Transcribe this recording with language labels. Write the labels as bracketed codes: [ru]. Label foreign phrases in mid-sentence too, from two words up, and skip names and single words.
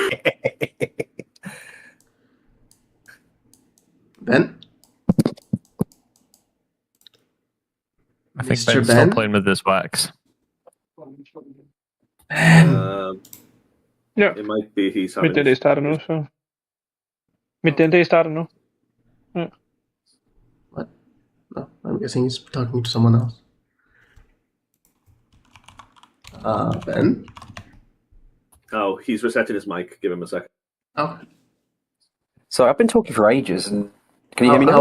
[en] Ben? I think Mr. Ben's Ben? still playing with this wax. [da] Ja, [en] It might be he's having... [da] middag starter nu, så... Middag starter nu. Ja. [en] What? No, I'm guessing he's talking to someone else. Ben? Oh, he's resetting his mic. Give him a second. Oh, So I've been talking for ages, and can you hear me now?